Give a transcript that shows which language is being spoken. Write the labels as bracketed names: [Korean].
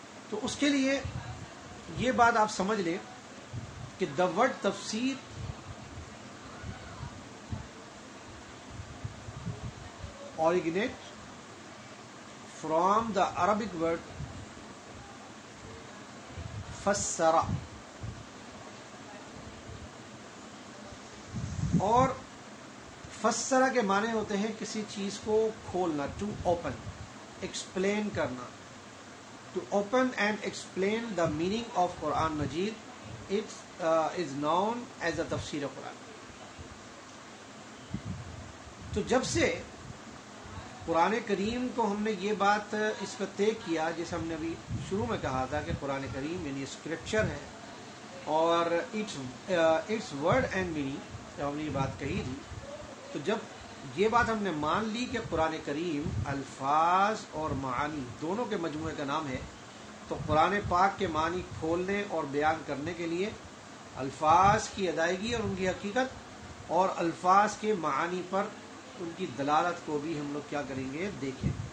[Urdu] تو اس کے لیے یہ بات آپ سمجھ لیں کہ دا ورڈ تفسیر originate from the Arabic word فسرا، اور فسرا کے معنی ہوتے ہیں کسی چیز کو کھولنا، ٹو اوپن، ایکسپلین کرنا. [English] To open and explain the meaning of Quran Majid, it is known as a tafsir Quran. [Urdu] تو جب سے قرآن کریم کو ہم نے یہ بات اس کا طے کیا، جیسے ہم نے ابھی شروع میں کہا تھا کہ قرآن کریم یعنی اسکرپچر ہے، [English] اور it's word and meaning, [Urdu] جب ہم نے یہ بات کہی تھی، تو جب یہ بات ہم نے مان لی کہ قرآن کریم الفاظ اور معانی دونوں کے مجموعے کا نام ہے، تو قرآن پاک کے معنی کھولنے اور بیان کرنے کے لیے الفاظ کی ادائیگی اور ان کی حقیقت، اور الفاظ کے معانی پر ان کی دلالت کو بھی ہم لوگ کیا کریں گے، دیکھیں.